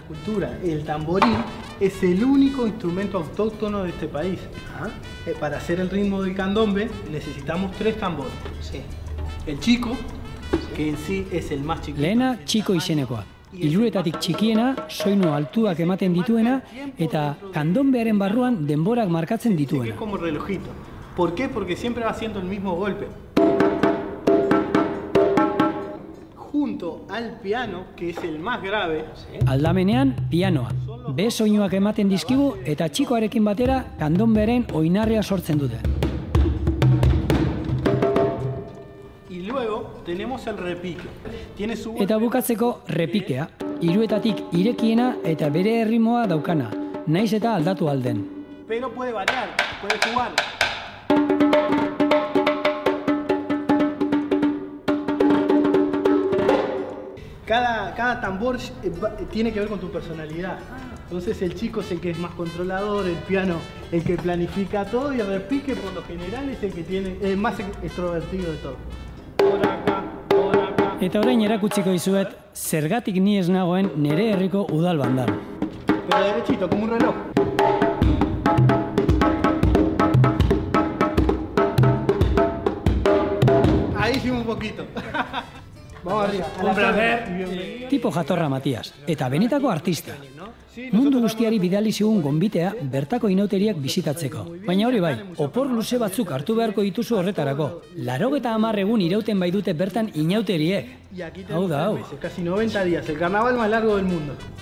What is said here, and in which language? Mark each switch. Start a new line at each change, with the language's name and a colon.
Spanish: La cultura, el tamboril es el único instrumento autóctono de este país. Para hacer el ritmo del candombe necesitamos 3 tambores. Sí. El chico, que en sí es el más chiquito.
Basque: Lehena txiko izenekoa. Hiruetatik txikiena, soinu altuak ematen dituena eta kandombearen barruan denborak markatzen dituena.
Spanish: Es como relojito. ¿Por qué? Porque siempre va haciendo el mismo golpe. Junto al piano, que es el más grave.
Basque: Aldamenean pianoa. Be soinuak ematen dizkigu eta txikoarekin batera kandombearen oinarria sortzen dute.
Spanish: Y luego tenemos el repique. Tiene su
Basque: Eta bukatzeko repikea. Hiruetatik irekiena eta bere erritmoa daukana, naiz eta aldatu alden.
Spanish: Pero puede variar, puede jugar. Cada tambor tiene que ver con tu personalidad. Entonces el chico es el que es más controlador, el piano el que planifica todo y el repique por lo general es el que tiene el más extrovertido de todo. Por acá, por acá.
Basque: Eta orain erakutsiko dizuet zergatik ni ez nagoen nere herriko udal bandan.
Spanish: Pero derechito, como un reloj. Ahí hicimos un poquito. Vamos arriba. Un placer.
Basque: Tipo jatorra Matias, eta benetako artista. Mundu guztiari bidali zigun gonbitea bertako inauteriak bisitatzeko. Baina hori bai, opor luze batzuk hartu beharko dituzu horretarako. 90 egun irauten bai dute bertan inauteriek. Hau da, hau.
Spanish: Casi 90 días, el carnaval más largo del mundo.